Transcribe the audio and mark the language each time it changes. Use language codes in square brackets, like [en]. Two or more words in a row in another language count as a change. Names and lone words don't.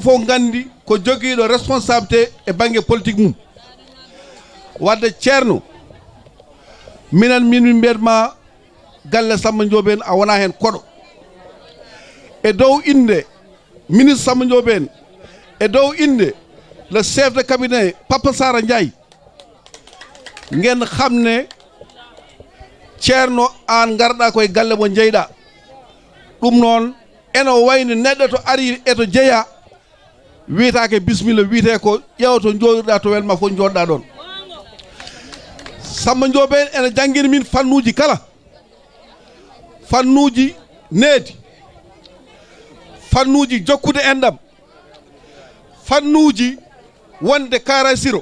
[ff] fof gandi ko jogiiɗo responsabilité e banggue politique mum wadde ceerno min mbiyatma galle Samba Ndiobène a wona hen koɗo e dow inde ministre Samba Ndiobène e dow inde [fr] le chef de cabinet [ff] Papa Sara Ndiaye [wo] ngeen xam ne [ff] ceerno an garɗa koye galle mo jeyɗa ɗum noon eno wayni neɗɗo to ari e to jeeya wiyetake bisimilla wiyete ko ƴeewa to jooɗirɗa to welma fof jooɗɗa ɗon Samba Ndiobène ene janggini min fannuji kala fannuji needi fannuji jokkude enɗam fannuji wonde kara siro